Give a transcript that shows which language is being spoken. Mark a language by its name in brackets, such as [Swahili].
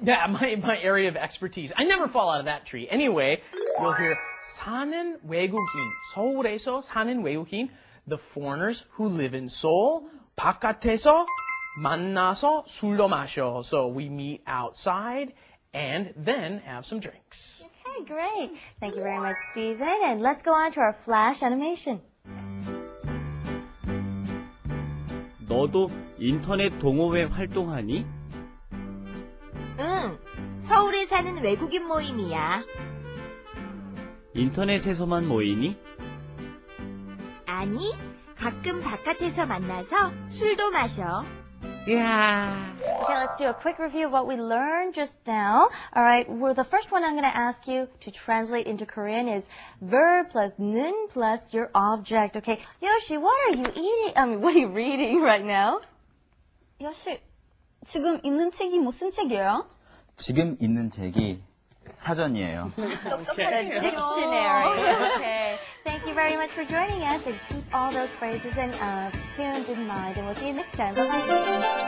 [English] Yeah, my area of expertise. I never fall out of that tree. Anyway, you'll hear 사는 외국인, [Korean] 서울에서 사는 외국인, [English] the foreigners who live in Seoul, [Korean] 바깥에서 만나서 술도 마셔. [English] So we meet outside and then have some drinks. Okay, great. Thank you very much, Stephen. And let's go on to our flash animation. [Korean] 너도 인터넷 동호회 활동하니? 응, 서울에 사는 외국인 모임이야. 인터넷에서만 모이니? 아니, 가끔 바깥에서 만나서 술도 마셔. 이야. [English] Okay, let's do a quick review of what we learned just now. All right, well, the first one I'm going to ask you to translate into Korean is verb plus 는 plus your object. Okay, Yoshi, what are you eating? What are you reading right now? [Korean] 여시, 지금 있는 책이 무슨 책이에요? 지금 있는 책이 사전이에요. [English] The dictionary. Okay. Thank you very much for joining us and keep all those phrases and tuned in mind. And we'll see you next time. Bye-bye.